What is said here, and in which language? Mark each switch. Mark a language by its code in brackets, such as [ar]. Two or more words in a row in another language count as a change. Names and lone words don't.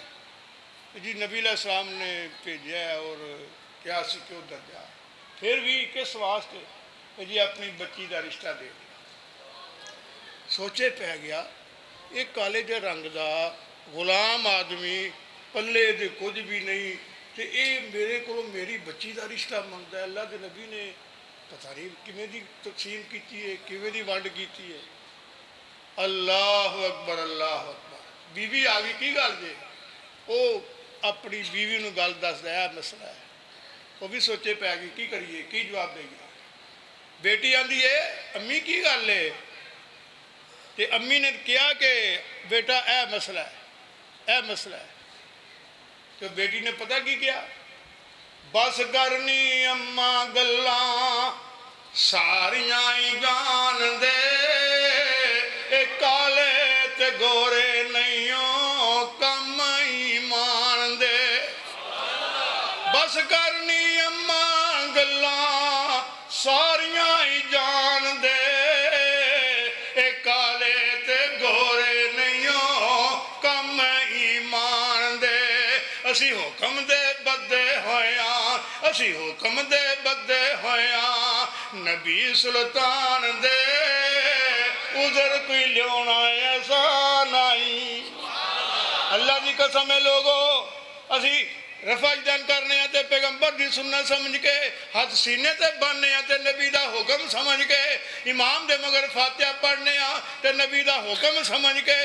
[ur] جی نبی علیہ السلام نے بھیجا ہے اور کیا سی کیوں ادھر جا. پھر بھی کس واسطے? جی اپنی بچی کا رشتہ دے دیا. [pa] سوچے پے گیا یہ کالے جے رنگ کا غلام آدمی، پلے دے کچھ بھی نہیں, [ur] تو یہ میرے کو میری بچی کا رشتہ منگتا ہے۔ [pa] اللہ کے نبی نے پتہ نہیں کیویں دی تقسیم کی ہے، کیویں دی ونڈ کی ہے۔ [ar] اللہ اکبر اللہ اکبر۔ [pa] بیوی آ گئی، کی گل جی؟ وہ اپنی بیوی نو گل دسدا ہے، مسئلہ ہے۔ وہ بھی سوچے پی گئی کی کریے، کی جواب دے گی۔ بیٹی آندی ہے امی کی گل ہے؟ تے امی نے کہا کہ بیٹا اے مسئلہ ہے، اے مسئلہ ہے۔ تو بیٹی نے پتہ کی کیا؟ بس کرنی اماں گلاں ساریاں ہی جان دے، اے کالے تے گورے نہیں کم ایمان دے۔ بس کرنی اماں گلاں ساریاں ہی جان دے، اے کالے تے گورے نہیں کم ایمان دے۔ اسی حکم دے بدے ہویاں، اسی حکم دے بدے ہویاں، نبی سلطان دے عذر کوئی لیونا ایسا نہیں۔ اللہ دی قسم ہے لوگو، اسی رفع جدن کرنے ہیں تے پیغمبر دی سنت سمجھ کے ہاتھ سینے تے بننے ہیں تے نبی دا حکم سمجھ کے امام دے مگر فاتحہ پڑھنے ہیں تے نبی دا حکم سمجھ کے۔